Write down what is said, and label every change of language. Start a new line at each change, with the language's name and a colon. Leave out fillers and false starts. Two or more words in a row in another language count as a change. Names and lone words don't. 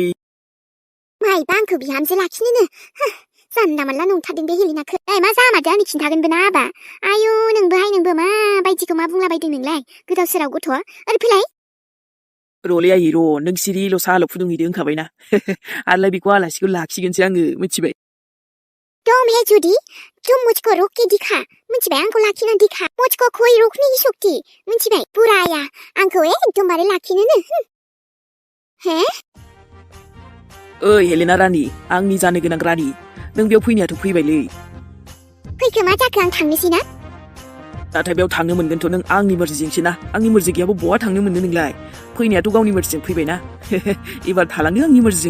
Bodo: माइबा आंखौ बिहामजो लाखिनोनो जानला मोनला नंथारदों बे हेलेनाखौ मा जामारदों आंनो खिन्थागोनबो ना आबा आयु नोंबो मा बायदिखौ मा बुंलाबायदों नोंलाय गोदाव सोराव गथ' ओरै फैलाय र'लै आयै र' नों सिरिल' साहाल' फुदुंहैदो होनखाबायना आरोलाय बेखौ आलासिखौ लाखिगोनसै आङो मिथिबाय
Hindi: तुम है जुदी तुम मुझको रोक के दिखा
Bodo: मिथिबाय आंखौ लाखिनो
Hindi: दिखा मुझको कोई रोकने की शक्ति
Bodo: मिथिबाय बुराया आंखौ एकदमबारे लाखिनोनो हे ओइ हेलेना रानि आंनि जानो गोनां रानि नों बेयाव फैनायाथ' फैबायलै फैखो मा जाखो आं थांनोसै ना नाथाय बेयाव थांनो मोनगोनथ' नों आंनि मर्जिजोंसो ना आंनि मर्जि गैयाबा बहा थांनो मोननो नोंलाय फैनायाथ' गावनि मर्जिजों फैबायना एबार थालांदो आंनि मर्जिजों